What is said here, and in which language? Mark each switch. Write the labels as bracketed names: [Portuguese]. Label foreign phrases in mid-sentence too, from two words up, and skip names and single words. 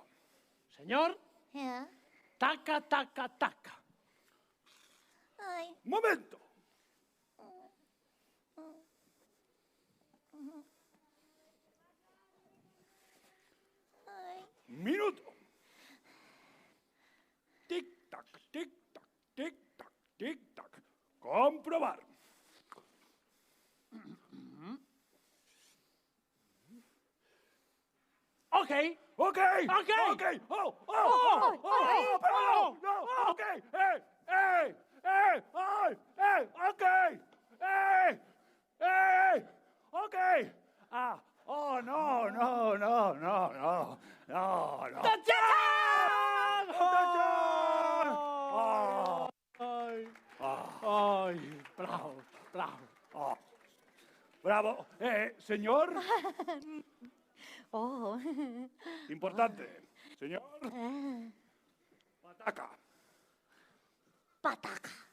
[Spanish] Señor, Ah, taca, taca, taca. ay. Momento. Ay. Minuto. Tic-tac, tic-tac, tic-tac, tic-tac. Comprobar. Ok. Ok. Ok. Ok. Pero no. Ok. Ay. Ok. Ok. Ah. Oh, no. No. ¡Tachán! ¡Tachán! Ay, ay, bravo, bravo. Oh. Bravo. Señor. Oh. Importante. Señor. Pataca. Pataca.